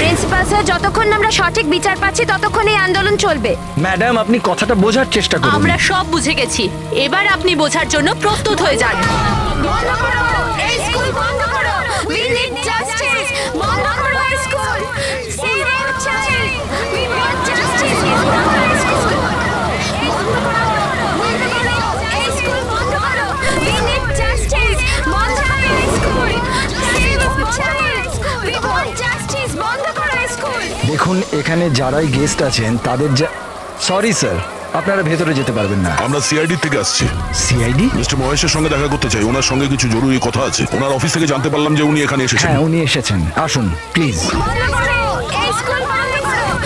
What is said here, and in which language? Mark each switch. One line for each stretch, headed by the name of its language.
Bangla: Principal sir, যতক্ষণ না আমরা সঠিক বিচার পাচ্ছি ততক্ষণ এই আন্দোলন চলবে। ম্যাডাম আপনি কথাটা বোঝার চেষ্টা করুন। আমরা সব বুঝে গেছি, এবার আপনি বোঝার জন্য প্রস্তুত হয়ে যান। বন্ধ করো, এই স্কুল বন্ধ করো।
English: We need justice,
Bangla: বন্ধ করো এই school.
English: Save our child, we want justice,
Bangla: বন্ধ করো এই স্কুল। বন্ধ করো, বন্ধ করো, এই স্কুল বন্ধ করো।
English: We need justice,
Bangla: বন্ধ করো এই school.
English: Save our child, we want justice,
Bangla: বন্ধ করো এই স্কুল। দেখুন এখানে যারাই গেস্ট আছেন তাদের সরি স্যার, আপনারা ভেতরে যেতে পারবেন না। আমরা সিআইডি থেকে আসছি। সিআইডি? মিস্টার মহেশের সঙ্গে দেখা করতে চাই, ওনার সঙ্গে কিছু জরুরি কথা আছে। ওনার অফিস থেকে জানতে পারলাম যে উনি এখানে এসেছেন। হ্যাঁ উনি এসেছেন, আসুন প্লিজ। বন্ধ করো, এই স্কুল বন্ধ করো।